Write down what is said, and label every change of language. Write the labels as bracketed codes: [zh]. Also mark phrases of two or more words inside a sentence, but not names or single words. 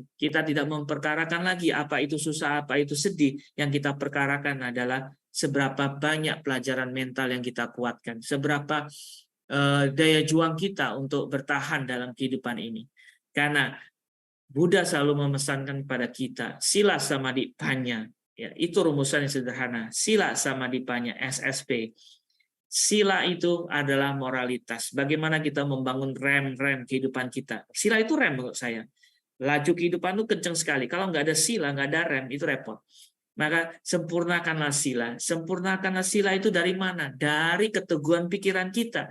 [id] Kita tidak memperkarakan lagi apa itu susah, apa itu sedih. Yang kita perkarakan adalah seberapa banyak pelajaran mental yang kita kuatkan, seberapa daya juang kita untuk bertahan dalam kehidupan ini. Karena Buddha selalu memesankan kepada kita, [pi] sila samadhi panya. [id] Ya, itu rumusan yang sederhana. [pi] Sila samadhi panya, [id] SSP. Sila itu adalah moralitas. Bagaimana kita membangun rem-rem kehidupan kita. Sila itu rem menurut saya. Laju kehidupan itu kencang sekali. Kalau nggak ada sila, nggak ada rem, itu repot. Maka sempurnakanlah sila. Sempurnakanlah sila itu dari mana? Dari keteguhan pikiran kita.